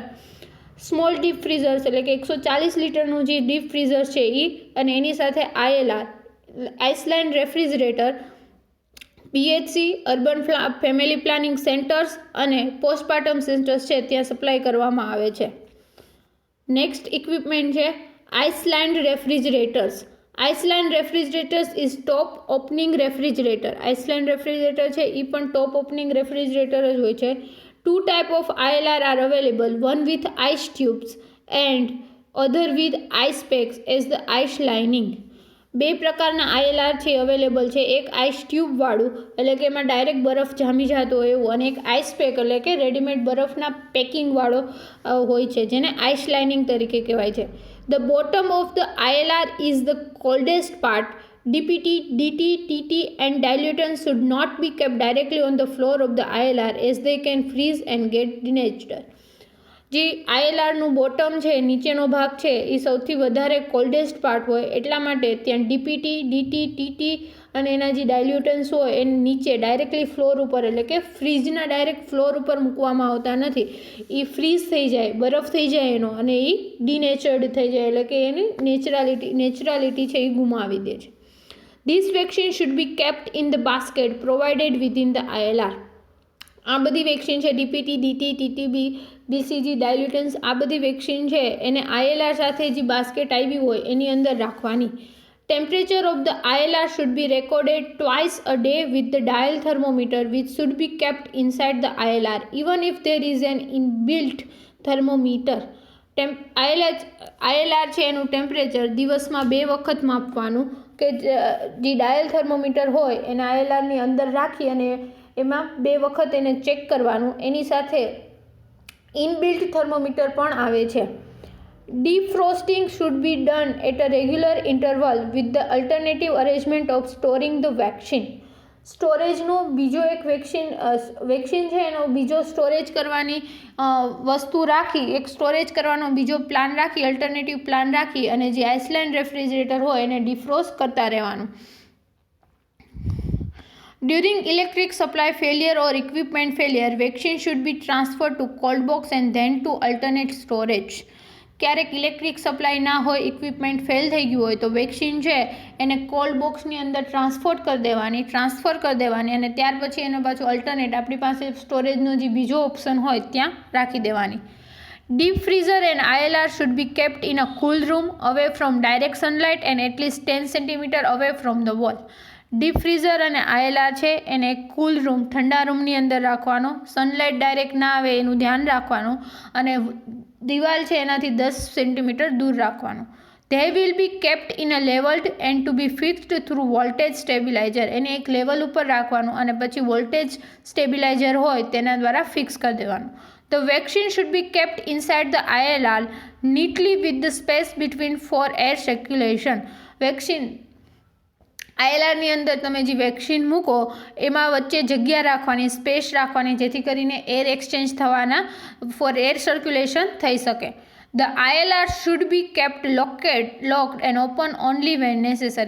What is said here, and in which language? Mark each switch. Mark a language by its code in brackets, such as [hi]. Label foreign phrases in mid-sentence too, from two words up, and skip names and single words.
[en] small deep freezers [gu] એટલે કે 140 લીટરનું જે [en] deep freezer [gu] છે એ અને એની સાથે ILR [en] island refrigerator [gu] PHC [en] urban family planning centers [gu] અને [en] postpartum centers [gu] છે ત્યાં સપ્લાય કરવામાં આવે છે. [en] next equipment [gu] છે [en] island refrigerators. island refrigerators is top opening refrigerator. island refrigerator [gu] છે એ પણ [en] top opening refrigerator [gu] જ હોય છે. [en] 2 type of ILR are available, one with ice tubes and other with ice packs as the ice lining. [gu] 2 પ્રકારના ILR છે અવેલેબલ છે. એક આઈસ ટ્યુબવાળું એટલે કે એમાં ડાયરેક્ટ બરફ જામી જતો હોય એવું, અને એક [en] ice pack [gu] એટલે કે રેડીમેડ બરફના પેકિંગવાળો હોય છે જેને [en] ice lining [gu] તરીકે કહેવાય છે. [en] the bottom of the ILR is the coldest part. DPT, DT, TT and diluents should not be kept directly on the floor of the ILR as they can freeze and get denatured. [gu] જે ILRનું બોટમ છે નીચેનો ભાગ છે એ સૌથી વધારે [en] coldest part [gu] હોય એટલા માટે ત્યાં DPT, DT, TT અને એના જે ડાયલ્યુટન્સ હોય એ નીચે [en] directly floor [gu] ઉપર એટલે કે ફ્રીજના [en] direct floor [gu] ઉપર મૂકવામાં આવતા નથી. એ ફ્રીઝ થઈ જાય, બરફ થઈ જાય એનો, અને એ ડિનેચર્ડ થઈ જાય એટલે કે એની નેચરાલિટી છે એ ગુમાવી દે છે. [en] This vaccine should be kept in the basket provided within the ILR. [gu] આ બધી વેક્સિન છે DPT, DT, TTB, BCG, ડાયલ્યુટન્સ, આ બધી વેક્સિન છે એને ILR સાથે જે બાસ્કેટ આવી હોય એની અંદર રાખવાની. [en] temperature of the ILR should be recorded twice a day with the dial thermometer which should be kept inside the ILR even if there is an inbuilt thermometer. [gu] ILR છે એનું ટેમ્પરેચર દિવસમાં 2 વખત માપવાનું કે જે [en] dial thermometer [gu] હોય એને ILRની અંદર રાખી અને એમાં 2 વખત એને ચેક કરવાનું. એની સાથે [en] inbuilt thermometer [gu] પણ આવે છે. [en] Defrosting should be done at a regular interval with the alternative arrangement of storing the vaccine. [gu] સ્ટોરેજનો બીજો એક વેક્સિન છે એનો બીજો સ્ટોરેજ કરવાની વસ્તુ રાખી, એક સ્ટોરેજ કરવાનો બીજો પ્લાન રાખી, [en] alternative plan [gu] રાખી અને જે [en] island refrigerator [gu] હોય એને ડિફ્રોસ્ટ કરતા રહેવાનું. [en] During electric supply failure or equipment failure, vaccine should be transferred to cold box and then to alternate storage. [gu] ક્યારેક [en] electric supply [gu] ના હોય, ઇક્વિપમેન્ટ ફેલ થઈ ગયું હોય તો વેક્સિન છે એને કોલ્ડ બોક્સની અંદર ટ્રાન્સફર કરી દેવાની અને ત્યાર પછી એને પાછું અલ્ટરનેટ આપણી પાસે સ્ટોરેજનો જે બીજો ઓપ્શન હોય ત્યાં રાખી દેવાની. [en] Deep freezer and ILR should be kept in a cool room away from direct sunlight and at least 10 cm away from the wall. deep freezer [gu] અને ILR છે એને [en] cool room, [gu] ઠંડા રૂમની અંદર રાખવાનો, [en] sunlight direct [gu] ના આવે એનું ધ્યાન રાખવાનું અને દિવાલ છે એનાથી 10 સેન્ટીમીટર દૂર રાખવાનું. [en] They will be kept in a leveled and to be fixed through voltage stabilizer. [gu] એને એક લેવલ ઉપર રાખવાનું અને પછી [en] voltage stabilizer [gu] હોય તેના દ્વારા ફિક્સ કરી દેવાનું. [en] The vaccine should be kept inside the ILR neatly with the space between for air circulation. [gu] વેક્સિન ILRની અંદર તમે જે વેક્સિન મૂકો એમાં વચ્ચે જગ્યા રાખવાની, સ્પેસ રાખવાની જેથી કરીને [en] air exchange [gu] થવાના [en] for air circulation [gu] થઈ શકે. [en] The ILR should be kept locked and open only when necessary.